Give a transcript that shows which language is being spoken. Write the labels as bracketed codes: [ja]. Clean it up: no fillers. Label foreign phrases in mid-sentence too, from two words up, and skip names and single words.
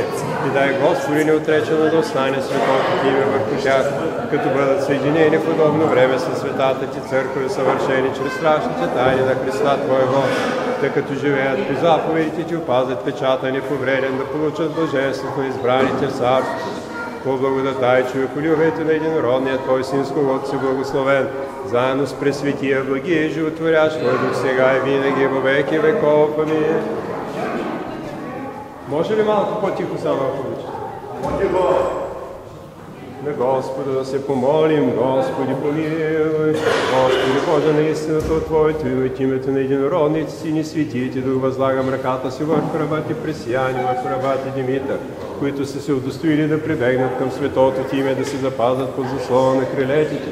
[bg] И дай, Господи, неотречено да остане светото Ти име върху тях, като бъдат съединени в удобно време със светата Ти църква, съвършени чрез страшните тайни на Христа Твоего, тъй като живеят по заповедите Ти, опазят печата неповреден, да получат блаженството на избраните в царството. По благодата и човеколюбието на единородния Твой Син, с когото си благословен, заедно с пресветия, благия и животворящ Твой Дух, сега и винаги, [cu] во веки веков. [bg] Амин. Може ли малко по-тихо само, ако обичате? На Господа да се помолим, Господи помилуй, Господи Боже, на истината от Твоето и от името на единородните Сини светите Дух възлагам ръката си върху рабати Пресияни, върху рабати Димитър, които са се удостоили да прибегнат към светото Ти име, да се запазят под заслона на крилетите.